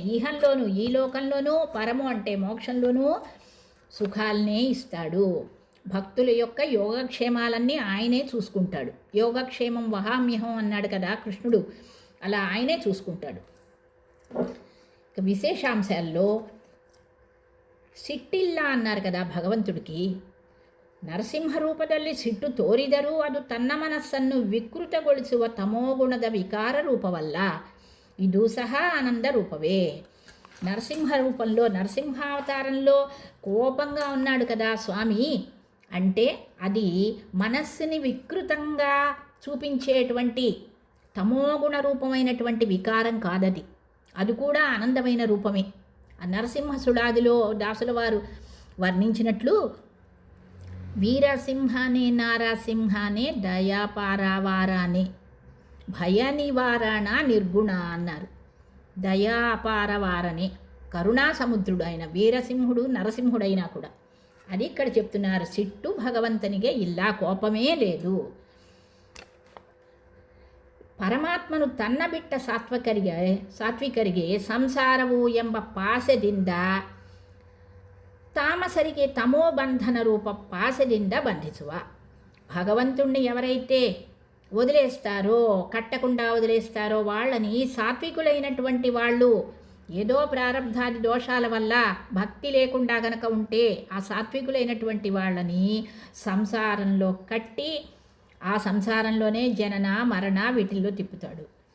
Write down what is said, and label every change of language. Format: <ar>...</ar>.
<te>ఇహంలోనూ, ఈ లోకంలోనూ, పరము అంటే మోక్షంలోనూ సుఖాలనే ఇస్తాడు. భక్తుల యొక్క యోగక్షేమాలన్నీ ఆయనే చూసుకుంటాడు. యోగక్షేమం వహామ్యహం అన్నాడు కదా కృష్ణుడు, అలా ఆయనే చూసుకుంటాడు. ఇక విశేషాంశాల్లో</te> <kn>ಸಿಟ್ಟಿಲ್ಲ</kn> <te>అన్నారు కదా భగవంతుడికి.</te> <kn>ನರಸಿಂಹ ರೂಪದಲ್ಲಿ ಸಿಟ್ಟು ತೋರಿದರೂ ಅದು ತನ್ನ ಮನಸ್ಸನ್ನು ವಿಕೃತಗೊಳಿಸುವ ತಮೋಗುಣದ ವಿಕಾರ ರೂಪವಲ್ಲ, ಇದು ಸಹ ಆನಂದ ರೂಪವೇ.</kn> <te>నరసింహ రూపంలో, నరసింహావతారంలో కోపంగా ఉన్నాడు కదా స్వామి, అంటే అది మనస్సుని వికృతంగా చూపించేటువంటి తమోగుణ రూపమైనటువంటి వికారం కాదది, అది కూడా ఆనందమైన రూపమే. ఆ నరసింహసుడాదిలో దాసుల వారు వర్ణించినట్లు,</te> <kn>వీరసింహానే నారసింహానే దయాపారావారానే భయ నివారణ నిర్గుణ</kn> <te>అన్నారు. దయాపారవారనే, కరుణా సముద్రుడు ఆయన వీరసింహుడు, నరసింహుడైనా కూడా. అది ఇక్కడ చెప్తున్నారు. సిట్టు భగవంతునిಗೆ</te> <kn>ಇಲ್ಲ,</kn> <te>కోపమే లేదు.</te> <kn>ಪರಮಾತ್ಮನು ತನ್ನ ಬಿಟ್ಟ ಸಾತ್ವಿಕರಿಗೆ ಸಂಸಾರವು ಎಂಬ ಪಾಸದಿಂದ ತಾಮಸರಿಗೆ ತಮೋಬಂಧನ ರೂಪ ಪಾಸದಿಂದ ಬಂಧಿಸುವ.</kn> <te>భగవంతుణ్ణి ఎవరైతే వదిలేస్తారో, కట్టకుండా వదిలేస్తారో వాళ్ళని సాత్వికులైనటువంటి వాళ్ళు ఏదో ప్రారంధాది దోషాల వల్ల భక్తి లేకుండా గనక ఉంటే ఆ సాత్వికులైనటువంటి వాళ్ళని సంసారంలో కట్టి ఆ సంసారంలోనే జనన మరణ వీటిల్లో తిప్పుతాడు.</te>